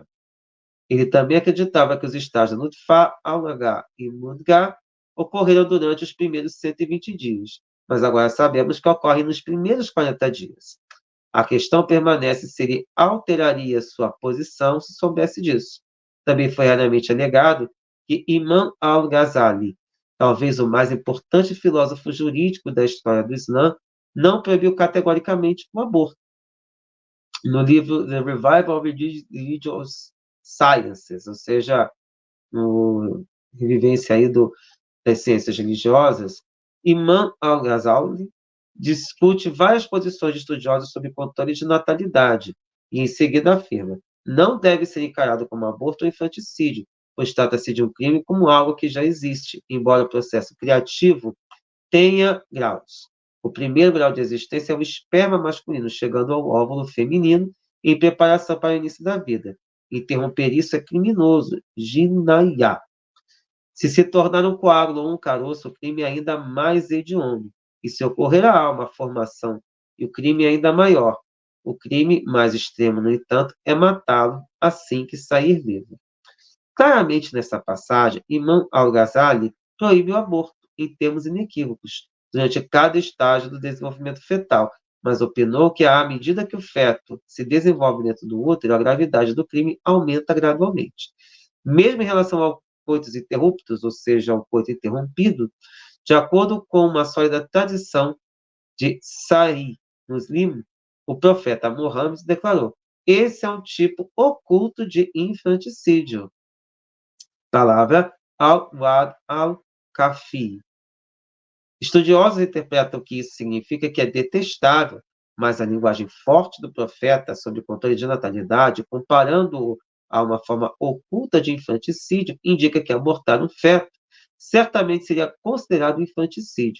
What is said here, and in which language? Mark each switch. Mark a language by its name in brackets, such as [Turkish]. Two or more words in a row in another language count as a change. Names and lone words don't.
[Portuguese] Ele também acreditava que os estágios Nutfa, Al-Naga e Mudga ocorreram durante os primeiros 120 dias, mas agora sabemos que ocorrem nos primeiros 40 dias. A questão permanece se ele alteraria sua posição se soubesse disso. Também foi raramente alegado que Imam al-Ghazali, talvez o mais importante filósofo jurídico da história do Islã, não proibiu categoricamente o aborto. No livro The Revival of Religious Sciences, ou seja, no revivência aí das ciências religiosas, Imam al-Ghazali discute várias posições de estudiosos sobre controle de natalidade e, em seguida, afirma: não deve ser encarado como aborto ou infanticídio, pois trata-se de um crime como algo que já existe, embora o processo criativo tenha graus. O primeiro grau de existência é o esperma masculino chegando ao óvulo feminino em preparação para o início da vida. Interromper isso é criminoso, jinayá. Se tornar um coágulo ou um caroço, o crime é ainda mais hediondo. E se ocorrer a alma, formação, e o crime é ainda maior. O crime mais extremo, no entanto, é matá-lo assim que sair vivo. Claramente, nessa passagem, Imam al-Ghazali proíbe o aborto, em termos inequívocos, durante cada estágio do desenvolvimento fetal, mas opinou que, à medida que o feto se desenvolve dentro do útero, a gravidade do crime aumenta gradualmente. Mesmo em relação ao coitos interruptos, ou seja, ao coito interrompido, de acordo com uma sólida tradição de Sahih Muslim, o profeta Muhammad declarou: esse é um tipo oculto de infanticídio. [Arabic] Palavra الوأد الخفي. [Portuguese] Estudiosos interpretam que isso significa que é detestável, mas a linguagem forte do profeta sobre o controle de natalidade, comparando-o a uma forma oculta de infanticídio, indica que abortar um feto certamente seria considerado infanticídio.